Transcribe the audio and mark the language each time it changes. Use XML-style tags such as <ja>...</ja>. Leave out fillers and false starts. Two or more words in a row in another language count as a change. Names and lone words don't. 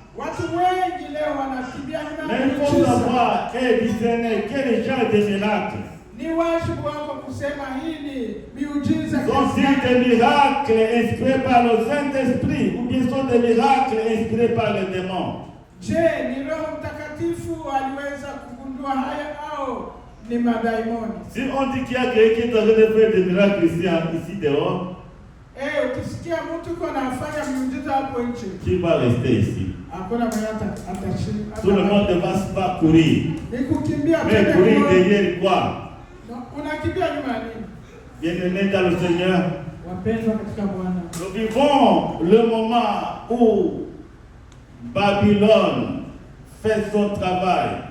<fr>Mais il faut savoir et discerner quel genre de miracles. Sont-ils des miracles inspirés par le Saint-Esprit ou bien sont des miracles inspirés par les démons?</fr> <sw>Je, ni Roho Mtakatifu aliweza kugundua haya au ni madaimoni?</sw> <fr>Si on dit qu'il y a quelqu'un qui est en train de faire des miracles ici dehors,</fr> <sw>ukisikia mtu yuko anafanya miujiza hapo nje,</sw> <fr>qui va rester ici? Tout le monde ne va pas courir. Mais courir derrière quoi? Bien-aimés dans le Seigneur, nous vivons le moment où Babylone fait son travail.</fr>